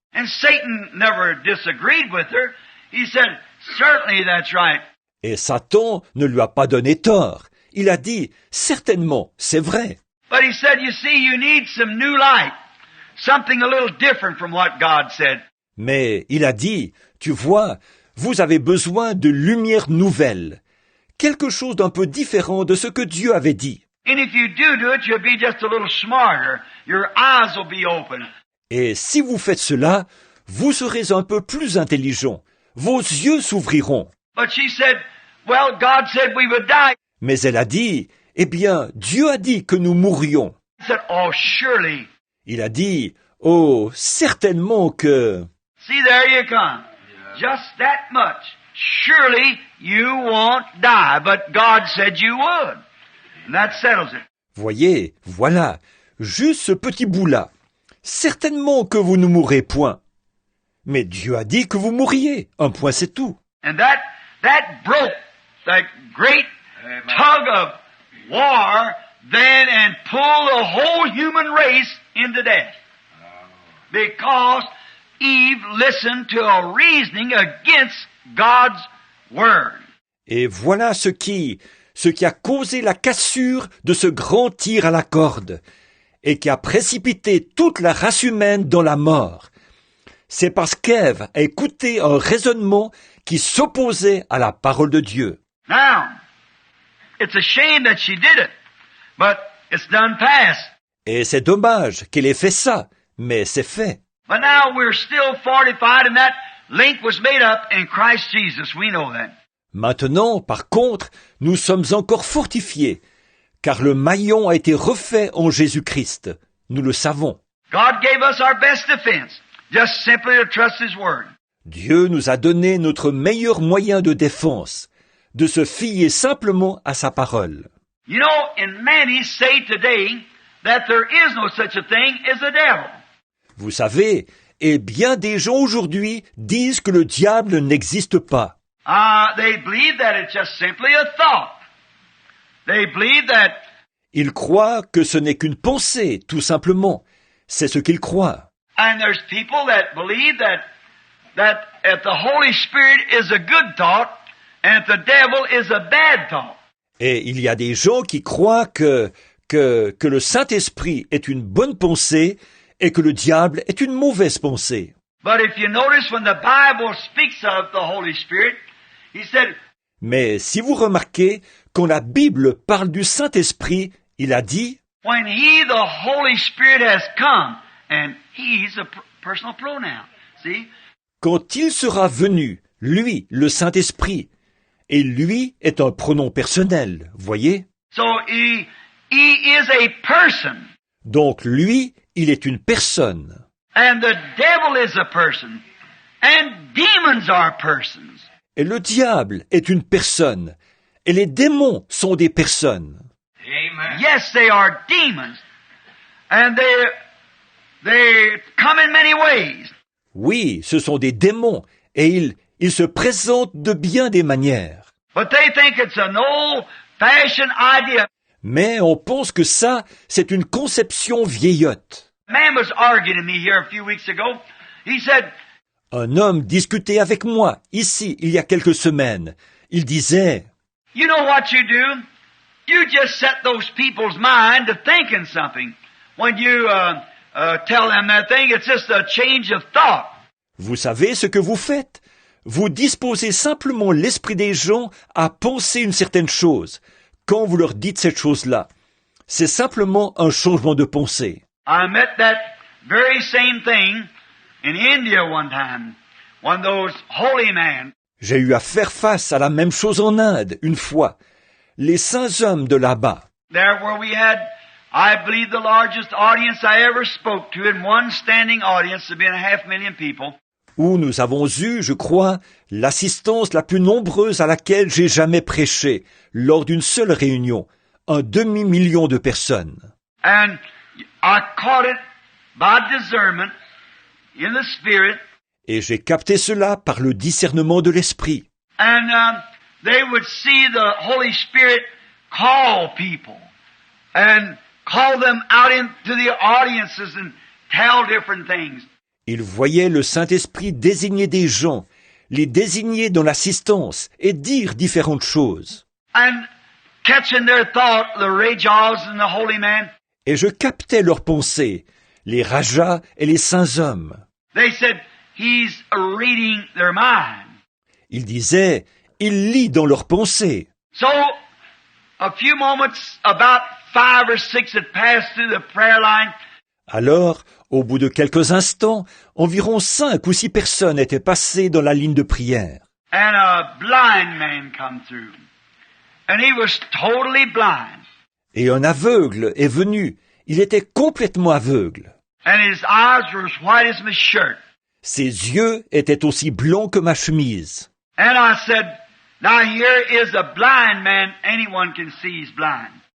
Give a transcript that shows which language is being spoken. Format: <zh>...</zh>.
<en>And Satan never disagreed with her. He said, "Certainly that's right."</en> <fr>Et Satan ne lui a pas donné tort. Il a dit, certainement, c'est vrai.</fr> <en>But he said, "You see, you need some new light, something a little different from what God said."</en> <fr>Mais il a dit, tu vois, vous avez besoin de lumière nouvelle, quelque chose d'un peu différent de ce que Dieu avait dit.</fr> <en>And if you do it, you'll be just a little smarter. Your eyes will be open.</en> <fr>Et si vous faites cela, vous serez un peu plus intelligent. Vos yeux s'ouvriront.</fr> <en>But she said, "Well, God said we would die."</en> <fr>Mais elle a dit, eh bien, Dieu a dit que nous mourrions.</fr> <en>He said, "Oh, surely."</en> <fr>Il a dit, oh, certainement que...</fr> <en>See, there you come. Just that much. surely you won't die, but God said you would. And that settles it.</en> <fr>Voyez, voilà, juste ce petit bout-là. Certainement que vous ne mourrez point. Mais Dieu a dit que vous mourriez. Un point, c'est tout.</fr> <en>And that broke that great tug of war then and pulled the whole human race into death. Because Eve listened to a reasoning against God's word.</en> <fr>Et voilà ce qui a causé la cassure de ce grand tir à la corde et qui a précipité toute la race humaine dans la mort. C'est parce qu'Ève a écouté un raisonnement qui s'opposait à la parole de Dieu.</fr> <en>Now, it's a shame that she did it, but it's done past.</en> <fr>Et c'est dommage qu'elle ait fait ça, mais c'est fait.</fr> <en>But now we're still fortified and that link was made up in Christ Jesus. We know that.</en> <fr>Maintenant, par contre, nous sommes encore fortifiés, car le maillon a été refait en Jésus-Christ. Nous le savons.</fr> <en>God gave us our best defense, just simply to trust His Word.</en> <fr>Dieu nous a donné notre meilleur moyen de défense, de se fier simplement à sa parole.</fr> <en>You know, and many say today that there is no such a thing as a devil.</en> <fr>Vous savez, et bien des gens aujourd'hui disent que le diable n'existe pas.</fr> <en>They believe that it's just simply a thought. They believe that</en> <fr>Ils croient que ce n'est qu'une pensée, tout simplement. C'est ce qu'ils croient.</fr> <en>and there's people that believe that if the Holy Spirit is a good thought and if the devil is a bad thought.</en> <fr>Et il y a des gens qui croient que le Saint-Esprit est une bonne pensée et que le diable est une mauvaise pensée.</fr> <en>But if you notice when the Bible speaks of the Holy Spirit, he said,</en> <fr>Mais si vous remarquez, quand la Bible parle du Saint-Esprit, il a dit</fr> <en>when He, the Holy Spirit, has come, and He's a personal pronoun. See?</en> <fr>quand il sera venu, lui, le Saint-Esprit, et lui est un pronom personnel, voyez?</fr> <en>So He is a person,</en> <fr>Donc lui, il est une personne.</fr> <en>and the devil is a person, and demons are persons.</en> <fr>Et le diable est une personne. Et les démons sont des personnes.</fr> <en>Amen. Yes, they are demons, and they come in many ways.</en> <fr>Oui, ce sont des démons. Et ils se présentent de bien des manières.</fr> <en>But they think it's an old-fashioned idea.</en> <fr>Mais on pense que ça, c'est une conception vieillotte.</fr> <en>A man was arguing with me here a few weeks ago. He said,</en> <fr>Un homme discutait avec moi, ici, il y a quelques semaines. Il disait,</fr> <en>you know what you do? You just set those people's mind to thinking something. When you tell them that thing, it's just a change of thought.</en> <fr>vous savez ce que vous faites? Vous disposez simplement l'esprit des gens à penser une certaine chose, quand vous leur dites cette chose-là. C'est simplement un changement de pensée.</fr> <en>I met that very same thing in India one time. One of those holy men.</en> <fr>J'ai eu à faire face à la même chose en Inde, une fois. Les saints hommes de là-bas.</fr> <en>There where we had, I believe, the largest audience I ever spoke to in one standing audience of being 500,000 people.</en> <fr>Où nous avons eu, je crois, l'assistance la plus nombreuse à laquelle j'ai jamais prêché, lors d'une seule réunion, 250 000 de personnes.</fr> <en>And I caught it by discernment in the Spirit.</en> <fr>Et j'ai capté cela par le discernement de l'esprit.</fr> <en>And they would see the Holy Spirit call people and call them out into the audiences and tell different things.</en> <fr>Ils voyaient le Saint-Esprit désigner des gens, les désigner dans l'assistance et dire différentes choses.</fr> <en>And catching their thought, the Rajas and the holy man,</en> <fr>Et je captais leurs pensées, les rajas et les saints hommes.</fr> <en>they said, he's reading their mind.</en> <fr>Ils disaient, il lit dans leurs pensées.</fr> <en>So, a few moments, about 5 or 6 had passed through the prayer line.</en> <fr>Alors, au bout de quelques instants, environ 5 ou 6 personnes étaient passées dans la ligne de prière.</fr> <en>And a blind man come through. And he was totally blind.</en> <fr>Et un aveugle est venu. Il était complètement aveugle.</fr> <en>And his eyes were as white as my shirt.</en> <fr>Ses yeux étaient aussi blancs que ma chemise.</fr> <en>And I said, now here is a blind man. Anyone can see he's blind.</en>